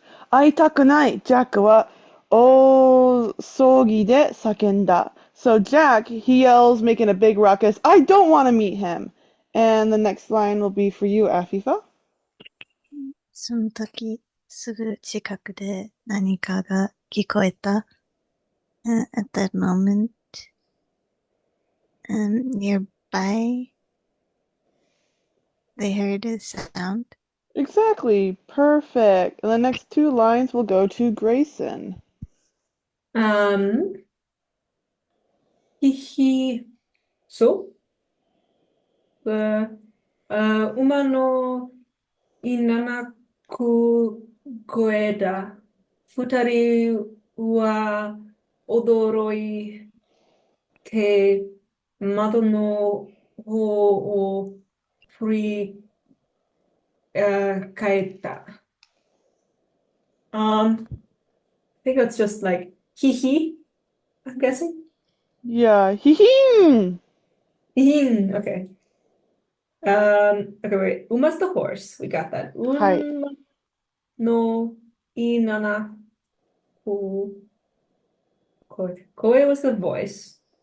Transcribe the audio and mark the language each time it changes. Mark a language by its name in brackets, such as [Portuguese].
[Japanese] 会いたくない、ジャックは大騒ぎで叫んだ。 [English] So Jack, he yells, making a big ruckus, I don't want to meet him. And the next line will be for you, Afifa. [Japanese] その時、すぐ近くで何かが聞こえた。 [English] At that moment, nearby, they heard a sound. Exactly. Perfect. And the next two lines will go to Grayson. [Japanese] ひひ、そう、馬のいななく声だ。二人は驚いて窓の方を振り返った。 [English] I think it's just like hee hee, I'm guessing. Yeah. Hee hee. Hee, okay. Okay, wait. Uma's the horse. We got that. [Japanese] はい。 Uma no inana ku koi [English] was the voice.